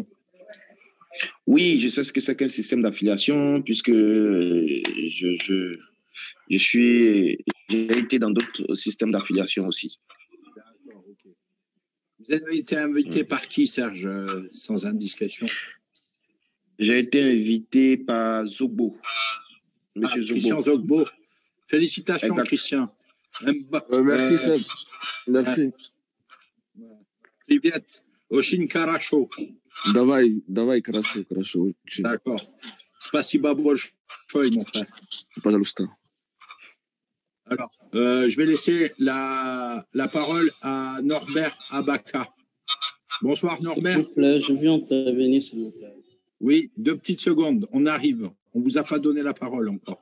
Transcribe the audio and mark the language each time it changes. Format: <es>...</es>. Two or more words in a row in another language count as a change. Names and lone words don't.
<fr>Oui, je sais ce que c'est qu'un système d'affiliation, puisque j'ai été dans d'autres systèmes d'affiliation aussi. D'accord, ok. Vous avez été invité par qui, Serge, sans indiscrétion? J'ai été invité par Zogbo. Monsieur Zogbo. Christian Zogbo. Félicitations, Exact. Christian. Merci, Seb. Merci.</fr> <ru>Привет. Очень хорошо. Давай, хорошо. D'accord. Спасибо большое,</ru> <fr>mon frère.</fr> <ru>Пожалуйста.</ru> <fr>Alors, je vais laisser la parole à Norbert Abaka. Bonsoir, Norbert. S'il vous plaît, je viens intervenir, s'il vous plaît. Oui, 2 petites secondes. On arrive. On ne vous a pas donné la parole encore.</fr>